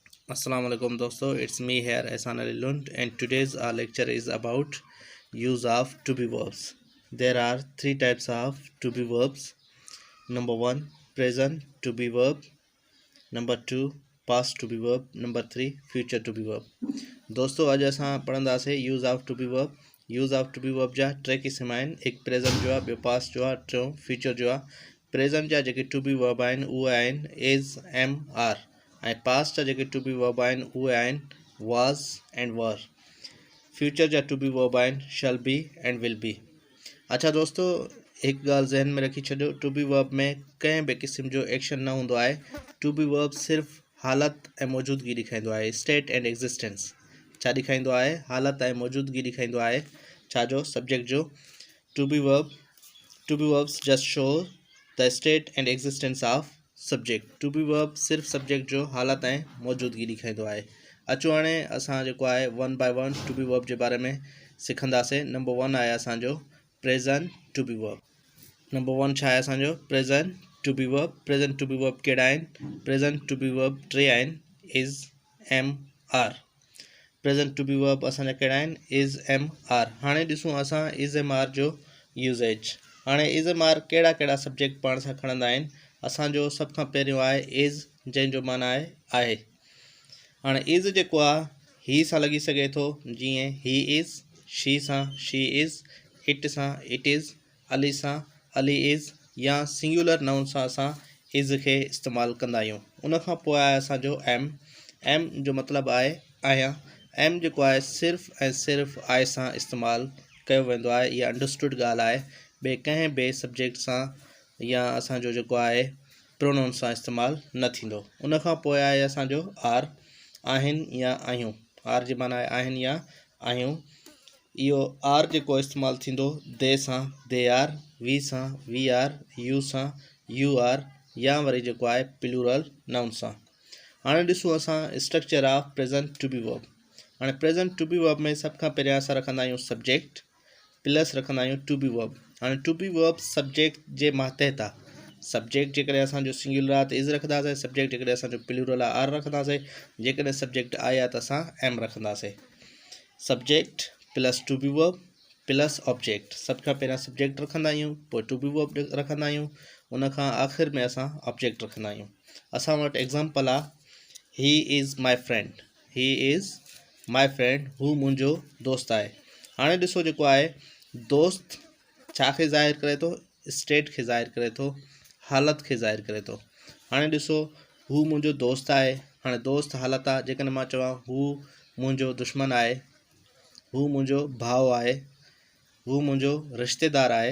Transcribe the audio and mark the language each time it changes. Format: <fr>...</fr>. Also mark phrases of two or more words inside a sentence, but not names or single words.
<ar>السلام عليكم</ar> <en>dosto, it's me here Ehsan Ali Lund, and today's our lecture is about use of to be verbs. There are three types of to be verbs. Number 1, present to be verb. Number 2, past to be verb. Number 3, future to be verb.</en> <sd>दोस्तों अॼु असां पढ़ंदासीं</sd> <en>use of to be verb. use of to be verb</en> <sd>जा टे क़िस्म आहिनि. हिकु प्रेज़ेंट जो आहे, ॿियो पास्ट जो आहे, टियों फ्यूचर जो आहे. प्रेज़ेंट जा जेके</sd> <en>to be verb</en> <sd>आहिनि उहे आहिनि</sd> <en>is, am, are.</en> <sd>ऐं पास्ट जा जेके</sd> <en>to be verb</en> <sd>आहिनि उहे आहिनि</sd> <en>was and were.</en> <sd>फ्यूचर जा</sd> <en>to be verb</en> <sd>आहिनि</sd> <en>shall be and will be.</en> <sd>अच्छा दोस्तों, हिकु ॻाल्हि ज़हन में रखी छॾियो,</sd> <en>to be verb</en> <sd>में कंहिं बि क़िस्म जो एक्शन न हूंदो आहे.</sd> <en>to be verb</en> <sd>सिर्फ़ु हालत ऐं मौजूदगी ॾेखारींदो आहे,</sd> <en>state and existence.</en> <sd>छा ॾेखारींदो आहे? हालत ऐं मौजूदगी ॾेखारींदो आहे. छा जो? सब्जेक्ट जो.</sd> <en>to be verbs just show the state and existence of subject. to be verb</en> <sd>सिर्फ़ु सब्जेक्ट जो हालत ऐं मौजूदगी ॾेखारींदो आहे. अचो हाणे असां जेको आहे</sd> <en>one by one to be verb</en> <sd>जे बारे में सिखंदासीं. नंबर 1 आहे असांजो</sd> <en>present to be verb.</en> <sd>नंबर 1 छा आहे असांजो?</sd> <en>present to be verb. present to be verb</en> <sd>कहिड़ा आहिनि?</sd> <en>present to be verb</en> <sd>टे आहिनि,</sd> <en>is, am, are. present to be verb</en> <sd>असांजा कहिड़ा आहिनि?</sd> <en>is, am, are.</en> <sd>हाणे ॾिसूं असां</sd> <en>is am are</en> <sd>जो यूज़ेज. हाणे</sd> <en>is am are</en> <sd>कहिड़ा कहिड़ा सब्जेक्ट पाण सां खणंदा आहिनि? असांजो सभ खां पहिरियों आहे इज़, जंहिंजो माना आहे. हाणे इज़ जेको आहे ही सां लॻी सघे थो, जीअं</sd> <en>he is,</en> <sd>शी सां</sd> <en>she is,</en> <sd>इट सां</sd> <en>it is,</en> <sd>अली सां अली इज़, या</sd> <en>singular noun</en> <sd>सां असां इज़ खे इस्तेमालु कंदा आहियूं. उनखां पोइ आहे असांजो एम. एम जो मतिलबु आहे आहियां. एम जेको आहे सिर्फ़ु ऐं सिर्फ़ु आए सां इस्तेमालु कयो वेंदो आहे. इहा अंडरस्टूड ॻाल्हि आहे. ॿिए कंहिं ॿिए सब्जेक्ट सां या असांजो जेको आहे प्रोनाउन सां इस्तेमालु न थींदो. उनखां पोइ आहे असांजो आर. आहिनि या आहियूं. आर जी माना आहे आहिनि या आहियूं. इहो आर जेको इस्तेमालु थींदो दे सां</sd> <en>they are,</en> <sd>वी सां</sd> <en>we are,</en> <sd>यू सां</sd> <en>you are,</en> <sd>या वरी जेको आहे</sd> <en>plural noun</en> <sd>सां. हाणे ॾिसूं असां</sd> <en>structure of present to be verb.</en> <sd>हाणे</sd> <en>present to be verb</en> <sd>में सभ खां पहिरियां असां रखंदा आहियूं</sd> <en>subject plus</en> <sd>रखंदा आहियूं</sd> <en>to be verb.</en> <sd>हाणे</sd> <en>to be verb</en> <sd>सब्जेक्ट जे मातहत आहे. सब्जेक्ट जेकॾहिं असांजो सिंगुलर आहे त इज़ रखंदासीं. सब्जेक्ट जेकॾहिं असांजो प्लूरल आहे आर रखंदासीं. जेकॾहिं सब्जेक्ट आहे त असां एम रखंदासीं.</sd> <en>subject plus to be verb plus object.</en> <sd>सभ खां पहिरियां सब्जेक्ट रखंदा आहियूं, पोइ</sd> <en>to be verb</en> <sd>रखंदा आहियूं, उनखां आख़िर में असां ऑब्जेक्ट रखंदा आहियूं. असां वटि एग्ज़ाम्पल आहे</sd> <en>he is my friend. he is my friend.</en> <sd>हू मुंहिंजो दोस्त आहे. हाणे ॾिसो जेको आहे दोस्त छा खे ज़ाहिर करे थो? स्टेट खे ज़ाहिर करे थो, हालत खे ज़ाहिर करे थो. हाणे ॾिसो हू मुंहिंजो दोस्त आहे. हाणे दोस्त हालत आहे. जेकॾहिं मां चवां हू मुंहिंजो दुश्मन आहे, हू मुंहिंजो भाउ आहे, हू मुंहिंजो रिश्तेदार आहे.</sd>